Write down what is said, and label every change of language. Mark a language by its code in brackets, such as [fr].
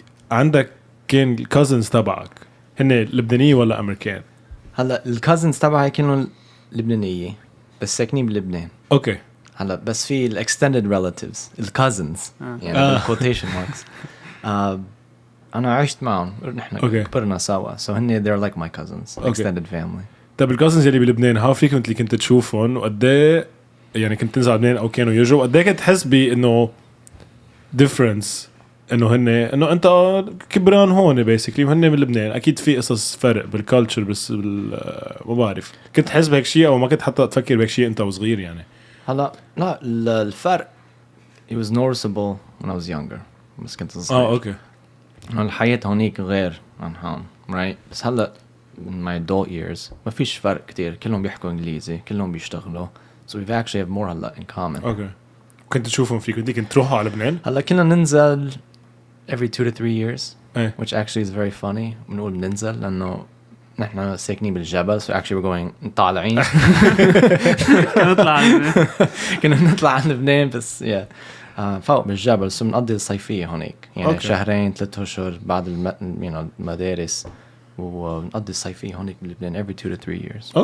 [ar] عندك كان cousins تبعك هن لبنانية ولا أمريكان؟ هلا الكازنز تبعي كانوا لبنانية بس ساكنين بلبنان. اوكي. هلا بس في الاكستندد relatives الكازنز يعني quotation marks. أنا عشت معهم نحن كبرنا سوا [en] so [ar] هن [en] they're like my cousins extended family. [ar] طب الكازنز اللي بلبنان [en] how frequently [ar] كنت تشوفهم وقديه يعني كنت تنزل لبنان أو كانوا يجوا قديه كنت تحس بإنه difference إنه إنه أنت كبران هون basically وهن من لبنان أكيد في قصص فرق بالكالتشر بس ما بعرف كنت تحس بهيك شيء أو ما كنت حتى تفكر بهيك شيء أنت وصغير يعني. هلا لا الفرق [en] it was noticeable when I was younger [ar] بس كنت صغير. أوكي. الحياة هونيك غير عن هون right بس هلا [en] in my adult years [ar] ما فيش فرق كتير كلهم بيحكوا إنجليزي كلهم بيشتغلوا [en] so we actually have more [ar] هلا [en] in common. [ar] أوكي. كنت تشوفهم فيك كنت تروحوا على لبنان؟ هلا كنا ننزل [en] every 2 to 3 years which actually is very funny [ar] بنقول ننزل لأنه نحن ساكنين بالجبل [en] so actually we're going [ar] طالعين كنا نطلع على لبنان بس فوق بالجبل so بنقضي الصيفية هونيك يعني شهرين 3 أشهر بعد المدارس ونقضي الصيفية هونيك بلبنان [en] every 2 to 3 years.